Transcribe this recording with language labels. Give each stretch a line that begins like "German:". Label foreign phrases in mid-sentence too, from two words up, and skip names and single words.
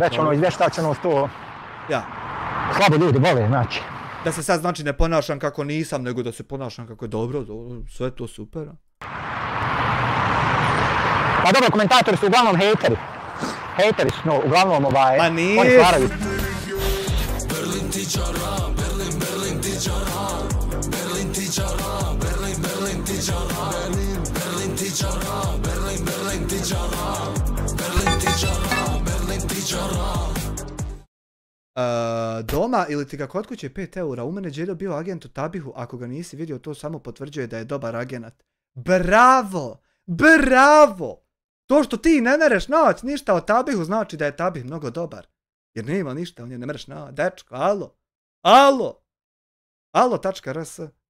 Croatian: Već ono izvještačenost to slabo ljudi vole, znači. Da se sad znači ne ponašam kako nisam, nego da se ponašam kako je dobro, sve to super. Pa dobro, komentatori su uglavnom hejteri. Hejteri su, no, uglavnom Ma nije! Oni stvaraju. Berlin ti čara, Berlin ti čara, Berlin ti čara, Berlin ti čara, Berlin ti čara, Berlin ti čara, Berlin ti čara, Berlin ti čara. Doma ili ti ga kod kuće 5 eura, u mene Đedo bio agent u Tabihu, ako ga nisi vidio to samo potvrđuje da je dobar agent. Bravo! Bravo! To što ti ne mereš naći ništa o Tabihu znači da je Tabih mnogo dobar. Jer nema ništa, on je ne mereš naći. Dečko, alo! Alo! Alo.rs